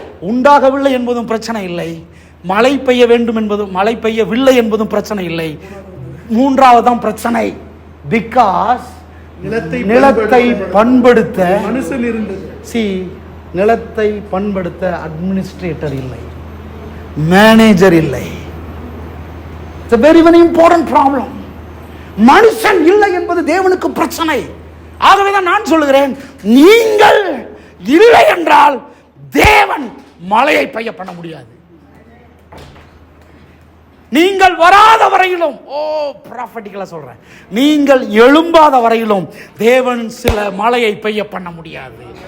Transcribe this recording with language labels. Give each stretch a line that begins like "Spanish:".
Tamil: உண்டாகவில்லை என்பதும் பிரச்சனை இல்லை, மழை பெய்ய வேண்டும் என்பதும், மழை பெய்யவில்லை என்பதும் பிரச்சனை இல்லை. 3ஆவதுதான் பிரச்சனை. பிகாஸ் நிலத்தை பண்படுத்த மனுஷன் இருந்தது. நிலத்தை பண்படுத்த அட்மினிஸ்ட்ரேட்டர் இல்லை, மேனேஜர் இல்லை.
English: It's a very important problem.
Tamil: மனுஷன் இல்லை என்பது தேவனுக்கு பிரச்சனை. ஆகவேதான் நான் சொல்லுகிறேன், நீங்கள் இல்லை என்றால் தேவன் மழையை பெய்ய பண்ண முடியாது. நீங்கள் வராத வரையிலும், ப்ராஃபட்டிக்கலா சொல்றேன், நீங்கள் எழும்பாத வரையிலும் தேவன் சில மழையை பெய்ய பண்ண முடியாது.